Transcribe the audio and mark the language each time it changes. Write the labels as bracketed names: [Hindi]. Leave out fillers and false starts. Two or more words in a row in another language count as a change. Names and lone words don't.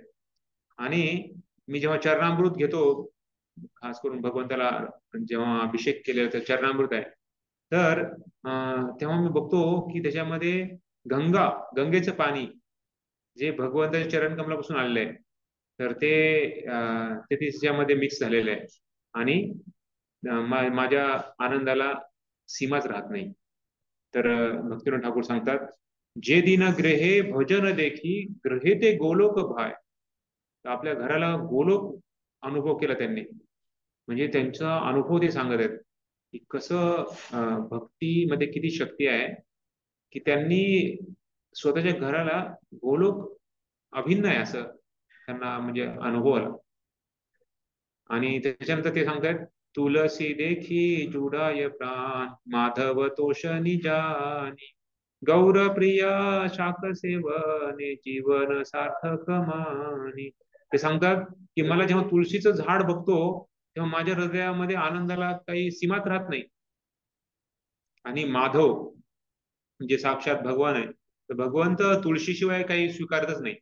[Marathi] आणि मी जेव्हा चरणामृत घेतो, खास करून भगवंताला जेव्हा अभिषेक केलेला तर चरणामृत आहे, तर तेव्हा मी बघतो की त्याच्यामध्ये गंगेचं पाणी जे भगवंताच्या चरण कमलापासून आलेलं आहे, तर ते त्याच्यामध्ये मिक्स झालेलं आहे आणि माझ्या आनंदाला सीमाच राहत नाही. तर भक्तिविनोद ठाकूर सांगतात [Bangla] যে দিন গ্রহে ভজন দেখি গ্রহে তে গোলোক ভায়. [Marathi] आपल्या घराला गोलोक अनुभव केला त्यांनी, म्हणजे त्यांचा अनुभव ते सांगत आहेत की कसं भक्तीमध्ये किती शक्ती आहे की त्यांनी स्वतःच्या घराला गोलोक अभिन्न आहे असं त्यांना म्हणजे अनुभव आला. आणि त्याच्यानंतर ते सांगतात [Bangla] তুলসী দেখি জুড়ায় প্রাণ মাধব তোষ নিজানি গৌর প্রিয়া শাখ সেবনে জীবন সার্থক মানি. [Marathi] ते सांगतात की मला जेव्हा तुळशीचं झाड बघतो तेव्हा माझ्या हृदयामध्ये आनंदाला काही सीमाच राहत नाही. आणि माधव म्हणजे साक्षात भगवान आहे, तर भगवंत तुळशीशिवाय काही स्वीकारतच नाही.